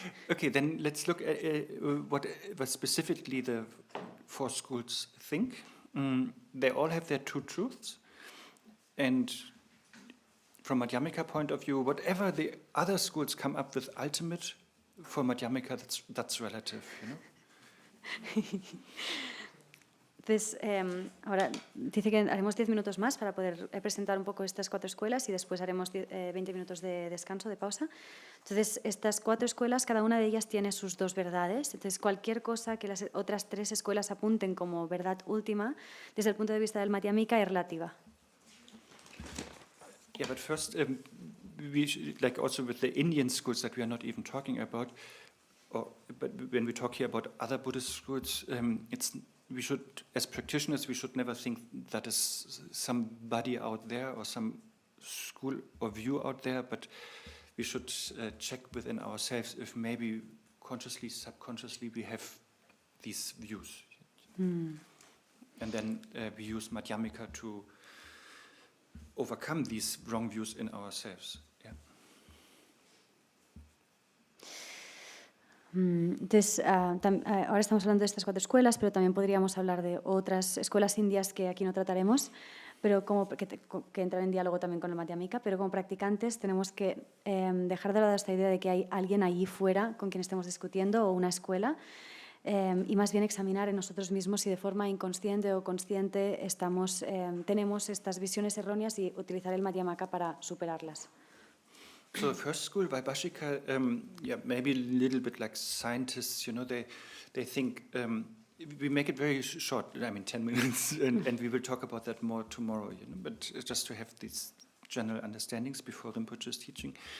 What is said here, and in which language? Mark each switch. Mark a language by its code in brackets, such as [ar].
[en] Okay, then let's look at what specifically the 4 schools think. They all have their 2 truths, and from Madhyamika point of view, whatever the other schools come up with ultimate, for Madhyamika that's relative, [es] Entonces, ahora dice que haremos 10 minutos más para poder presentar un poco estas 4 escuelas y después haremos 20 minutos de descanso, de pausa. Entonces, estas 4 escuelas, cada una de ellas tiene sus 2 verdades. Entonces, cualquier cosa que las otras 3 escuelas apunten como verdad última, desde el punto de vista del Madhyamika, es relativa. [en] Yeah, but first, like also with the Indian schools that we are not even talking about, but when we talk here about other Buddhist schools, we should, as practitioners, we should never think that is somebody out there or some school or view out there, but we should check within ourselves if maybe consciously, subconsciously we have these views. And then we use Madhyamika to overcome these wrong views in ourselves. Yeah. [es] Entonces, ahora estamos hablando de estas 4 escuelas, pero también podríamos hablar de otras escuelas indias que aquí no trataremos, pero que entran en diálogo también con el Madhyamika, pero como practicantes tenemos que dejar de lado esta idea de que hay alguien allí fuera con quien estemos discutiendo o una escuela, y más bien examinar en nosotros mismos si de forma inconsciente o consciente tenemos estas visiones erróneas y utilizar el Madhyamaka para superarlas. [en] So the first school, Vaibhashika, maybe a little bit like scientists, they think, we make it very short, 10 minutes, and we will talk about that more tomorrow, but just to have these general understandings before Rinpoche's teaching.